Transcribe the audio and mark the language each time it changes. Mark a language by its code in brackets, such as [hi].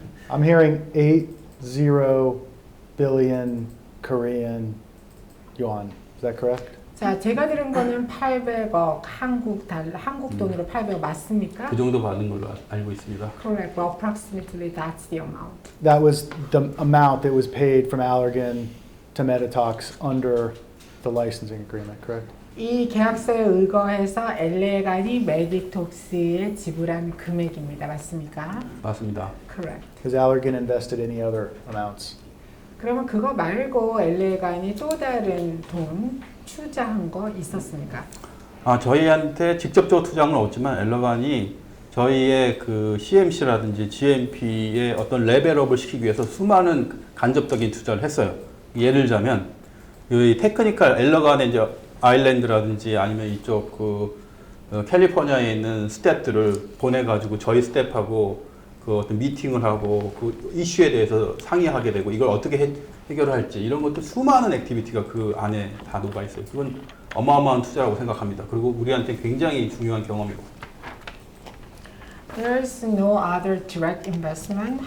[en] I'm hearing 80 billion Korean yuan. Is that correct? [ko] 자, 제가 들은 거는 800억 한국 돈으로 800억 맞습니까? 그 정도 받는 걸로 알고 있습니다. [en] Correct. Well, approximately that's the amount. That was the amount that was paid from Allergan to BOTOX under the licensing agreement, correct? [ko] 이 계약서에 의거해서 엘레간이 메디톡스에 지불한 금액입니다. 맞습니까? 맞습니다. [en] Correct. Has Allergan invested any other amounts? [ko] 그러면 그거 말고 엘레간이 또 다른 돈 투자한 거 있었습니까? 저희한테 직접적으로 투자는 없지만 엘러간이 저희의 그 CMC라든지 GMP의 어떤 레벨업을 시키기 위해서 수많은 간접적인 투자를 했어요. 예를 들자면 이 테크니컬 엘러간의 이제 아일랜드라든지 아니면 이쪽 캘리포니아에 있는 스태프들을 보내가지고 저희 스태프하고 그 어떤 미팅을 하고 그 이슈에 대해서 상의하게 되고 이걸 어떻게 해결할지 이런 것도 수많은 액티비티가 그 안에 다 녹아 있어요. 그건 어마어마한 투자라고 생각합니다. 그리고 우리한테 굉장히 중요한 경험이고. [en] There's no other direct investment.